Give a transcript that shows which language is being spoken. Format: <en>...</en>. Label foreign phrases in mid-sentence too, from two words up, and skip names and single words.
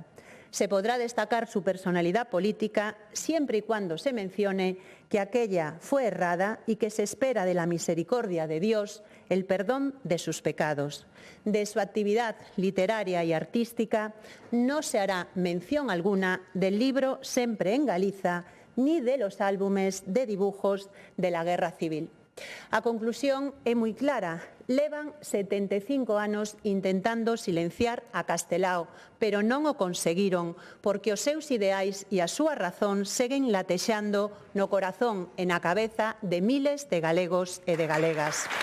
<es>Se podrá destacar su personalidad política siempre y cuando se mencione que aquella fue errada y que se espera de la misericordia de Dios el perdón de sus pecados. De su actividad literaria y artística no se hará mención alguna del libro Sempre en Galiza ni de los álbumes de dibujos de la Guerra Civil.</es> <gl>A conclusión é moi clara. Levan 75 anos intentando silenciar a Castelao, pero non o conseguiron, porque os seus ideais e a súa razón seguen latexando no corazón e na cabeza de miles de galegos e de galegas.</gl>